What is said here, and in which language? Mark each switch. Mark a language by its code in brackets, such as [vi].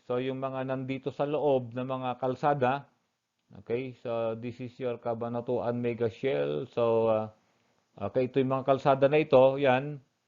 [tl] So, yung mga nandito sa loob ng mga kalsada, okay? [en] So, this is your Cabanatuan Mega Shell. [tl] So, okay, ito yung mga kalsada na ito, yan.